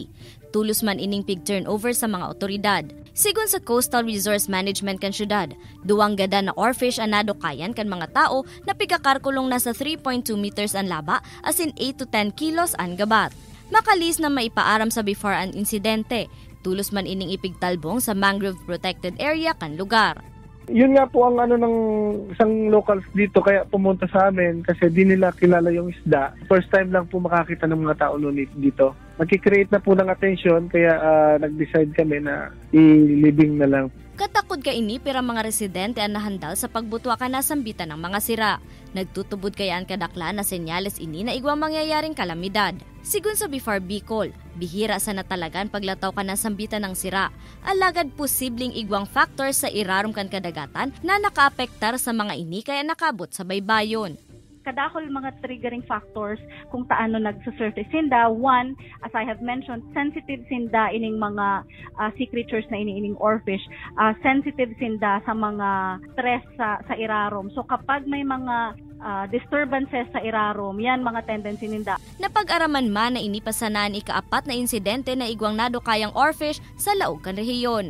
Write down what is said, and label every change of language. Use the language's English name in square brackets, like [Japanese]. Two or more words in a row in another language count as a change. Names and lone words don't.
[Bikol] Tulos man ining pig turnover sa mga otoridad. Sigun sa Coastal Resource Management kan syudad, duwang gada na oarfish anado kayan kan mga tao na pigakarkulong nasa 3.2 meters ang laba as in 8 to 10 kilos ang gabat. Makalis na maipaaram sa before an insidente, tulos man ining ipigtalbong sa mangrove protected area kan lugar. [Filipino] Yun nga po ang ng isang locals dito kaya pumunta sa amin kasi di nila kilala yung isda. [English] First time [Filipino] lang po makakita ng mga tao noon dito. Nagki- [English] create na po ng attention [Filipino] kaya nag-decide kami na i-living na lang. [Bikol] Katakod ka ini pero mga residente ang nahandal sa pagbutwa ka na sambitan ng mga sira. Nagtutubod kayaan kadakla na senyales ini na igwang mangyayaring kalamidad. Sigun sa BFAR Bicol, bihira sa natalagan paglataw ka na sambitan ng sira. Alagad posibleng igwang factor sa irarom kan kadagatan na nakaapektar sa mga ini kaya nakabot sa baybayon. Kadakol mga [English] triggering factors [Bikol] kung taano nagsusurface sinda. [English] One, as I have mentioned, sensitive [Bikol] sinda ining mga [English] sea creatures [Bikol] na iniining [English] oarfish. [Bikol] Sensitive sinda sa mga stress sa irarom. So kapag may mga disturbances sa irarom, yan mga tendency ninda. Napag-araman man na inipasanaan ikaapat na insidente na igwang nado kayang oarfish sa laog kan rehiyon.